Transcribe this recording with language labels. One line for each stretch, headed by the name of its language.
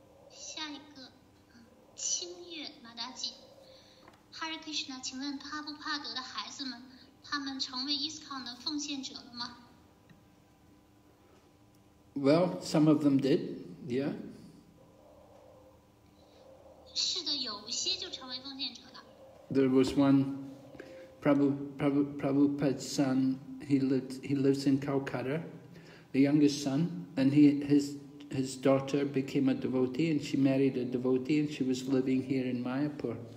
Chinese: 下一个，清月马达吉 ，Hare Krishna， 请问帕布帕德的孩子们，他们成为 ISKCON 的奉献者了吗？
English: Well, some of them did, yeah.
Chinese: 是的，有一些就成为奉献者了。
English: There was one Prabhupada's son. He lives in Calcutta, the youngest son, and his daughter became a devotee, and she married a devotee, and she was living here in Mayapur.